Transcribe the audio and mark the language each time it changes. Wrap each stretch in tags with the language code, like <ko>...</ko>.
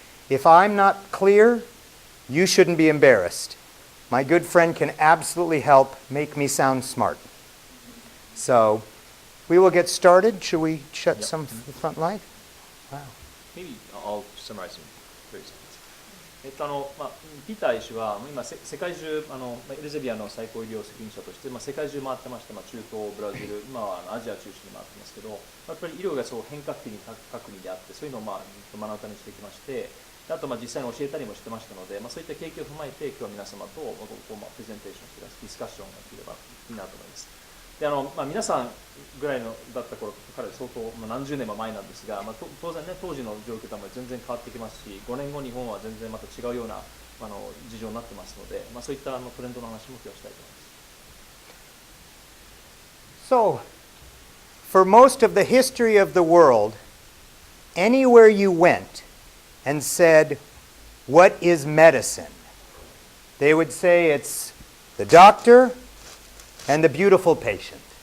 <en>If I'm not clear, you shouldn't be embarrassed. My good friend can absolutely help make me sound smart. So we will get started. Should we shut some front light? Wow. Maybe I'll summarize in very seconds.</en> <ja>ピーター医師は今世界中エルゼビアの最高医療責任者として世界中回ってまして、中東、ブラジル、今はアジア中心に回ってますけど、やっぱり医療がそう変革的に各国であって、そういうのを目の当たりにしてきまして、あと実際に教えたりもしてましたので、そういった経験を踏まえて今日は皆様とプレゼンテーションディスカッションができればいいなと思います。で皆さんぐらいのだった頃から相当、何十年も前なんですが、当然ね当時の状況とは全然変わってきますし、5年後日本は全然また違うような事情になってますので、そういったトレンドの話も今日はしたいと思います。</ja> <en>So, for most of the history of the world, anywhere you went and said, "What is medicine?" they would say it's the doctor and the beautiful patient.</en>